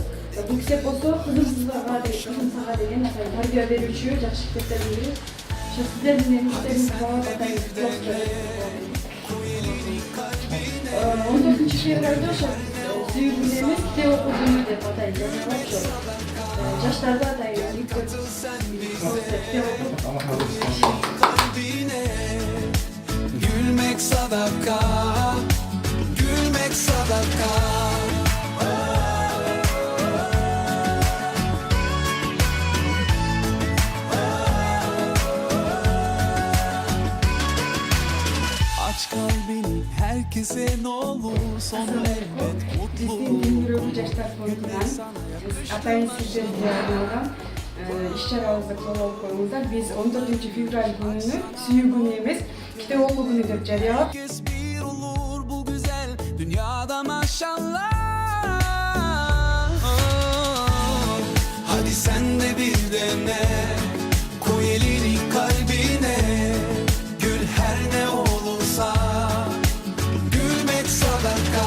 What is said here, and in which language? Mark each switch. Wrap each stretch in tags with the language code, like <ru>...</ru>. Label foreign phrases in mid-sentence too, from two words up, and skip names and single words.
<ky>Бул китеп болсо кызымсызга деген атайын тарбия берүүчү жакшы китептердин бири. Ошо сиздердин эмгектериңиз баап атайын он 14 февралда ошо сүйүү күнү эмес, китеп окуу күнү деп атайын жазылып ошо жаштарды атайын китеп</ky> <tr>Gülmek sadaka, gülmek sadaka. Aç kalbini herkese ne olur sonu elbet mutlu olur.</tr> <ky>Bizim жаштар фондунан атайын сиздерге арналган иш-чарабызды колдоп коюңуздар. Биз 14 февраль күнүнү сүйүү күнү эмес, китеп окуу күнү деп жарыялап.</ky> <tr>Herkes bir olur bu güzel dünyada maşallah. Hadi sen de bir dene, koy elini kalbine. Gül her ne olursa, gülmek sadaka.</tr>